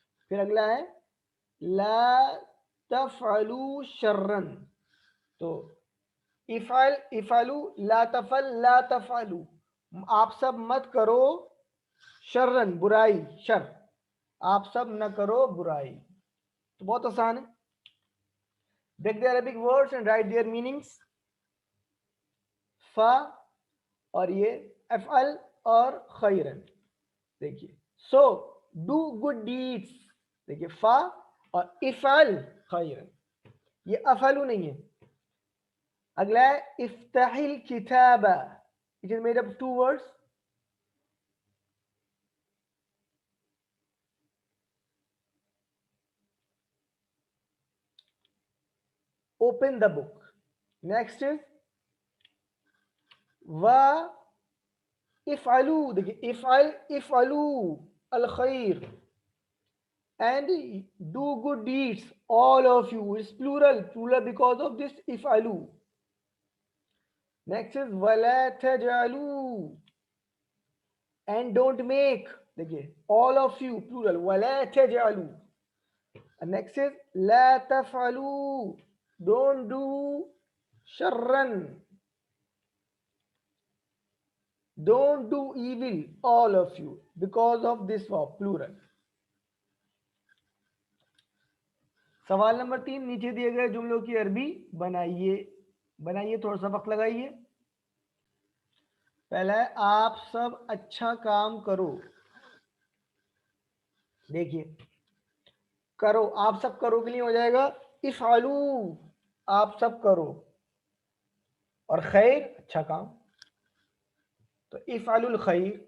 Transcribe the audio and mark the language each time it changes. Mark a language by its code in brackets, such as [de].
[ur] پھر اگلا ہے [ar] لا تفعلوا شرا, [ur] تو افعل افعلو لا تفعل لا تفعلو, آپ سب مت کرو شرن برائی, شر آپ سب نہ کرو برائی. تو بہت آسان ہے. [en] Break the Arabic words and write their meanings. [ur] فا اور یہ افعل اور خیرن. دیکھیے [en] so do good deeds, [ur] دیکھیے فا اور افعل خیرن, یہ افعلو نہیں ہے. اگلا ہے [ar] افتح الکتاب, [en] it is made up of 2 words. Open the book. Next is wa افعلو, دیکھیے [ar] افعل افعلو الخیر, [en] and do good deeds all of you, is plural because of this افعلو. Next is [ar] ولا تجعلوا, [en] and don't make, دیکھیے all of you plural ولا تجعلوا. And next is [ar] لا تفعلوا, [en] don't do شرا. Don't do evil, all of you, because of this war, plural. [ur] سوال number 3، نیچے دیے گئے جملوں کی عربی بنائیے تھوڑا سا وقت لگائیے. پہلا ہے آپ سب اچھا کام کرو. دیکھیے کرو، آپ سب کرو کے لیے ہو جائے گا افعلو، آپ سب کرو، اور خیر اچھا کام تو [ar] افعلوا الخیر.